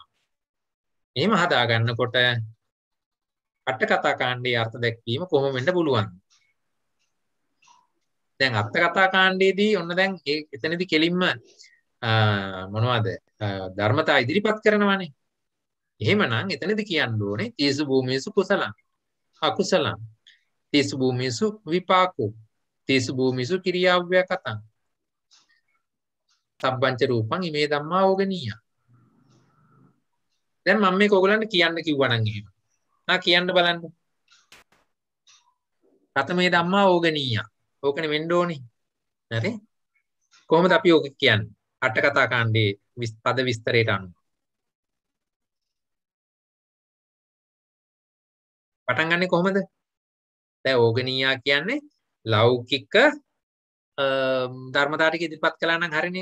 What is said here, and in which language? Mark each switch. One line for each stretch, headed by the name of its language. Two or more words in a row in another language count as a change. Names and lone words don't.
Sinhala: එහෙම හදා ගන්නකොට අට කතා කාණ්ඩයේ අර්ථ දැක්වීම කොහොම වෙන්න පුළුවන්? දැන් අට කතා කාණ්ඩයේදී ඔන්න දැන් එතනදී කෙලින්ම මොනවද ධර්මතා ඉදිරිපත් කරනවානේ. එහෙමනම් එතනදී කියන්න ඕනේ
Pali: තීසු භූමිසු කුසලං අකුසලං තීසු භූමිසු විපාකෝ තීසු භූමිසු කිරියාව්‍ය කතං සබ්බංච රූපං ඉමේ ධම්මා ඕගනීය.
Sinhala: දැන් මම මේක ඔයගලන්ට කියන්න කිව්වා නම් එහෙම. කියන්න බලන්න.
Pali: කතමේ ධම්මා ඕගනීය.
Sinhala: ඕකනේ වෙන්න ඕනේ. හරි? කොහොමද අපි ඕක කියන්නේ? අට කතා කාණ්ඩයේ පද විස්තරයට අනුව. පටන් ගන්නෙ කොහොමද? දැන් ඕගනීයා කියන්නේ ලෞකික ධර්මතාව ටික ඉදිරිපත් කළා නම් හරිනේ.